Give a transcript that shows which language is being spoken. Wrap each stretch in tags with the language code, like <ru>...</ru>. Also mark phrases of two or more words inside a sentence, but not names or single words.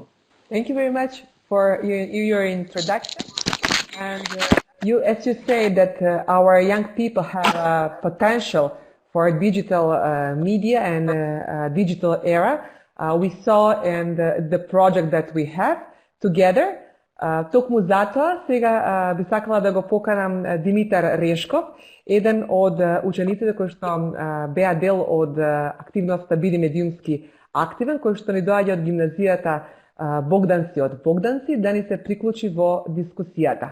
<en>Thank you very much for your introduction. And as you say that our young people have potential for digital media and digital era. We saw in the project that we have together.</en> <mk>Токму затоа сега би сакала да го поканам Димитар Решков, еден од учениците кои што беа дел од активноста Биди медиумски активен, кој што ни доаѓа од гимназијата Богданци од Богданци, да ни се приклучи во дискусијата.</mk>